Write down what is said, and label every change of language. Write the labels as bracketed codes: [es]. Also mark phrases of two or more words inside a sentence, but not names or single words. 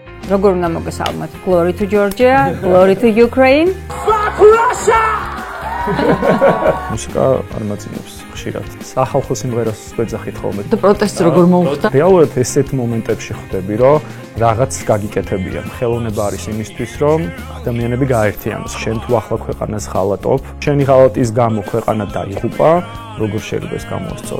[ka] როგორ უნდა მოგესალმოთ? [en] Glory to Georgia, glory to Ukraine. Fuck Russia! [ka] მუსიკა არ მაძინებს ხშირად. სახალხო სიმღერას გვეძახით ხოლმე. და პროტესტს როგორ მოუხდა? რეალურად ესეთ მომენტებში ხვდები, რომ რაღაც გაგიკეთებია. ხელოვნება არის იმისთვის, რომ ადამიანები გაერთიანოს. შენ თუ ახლა ქვეყანას ღალატობ, შენი ღალატის გამო ქვეყანა დაიღუპა, როგორ შეიძლება ეს გამოასწორო?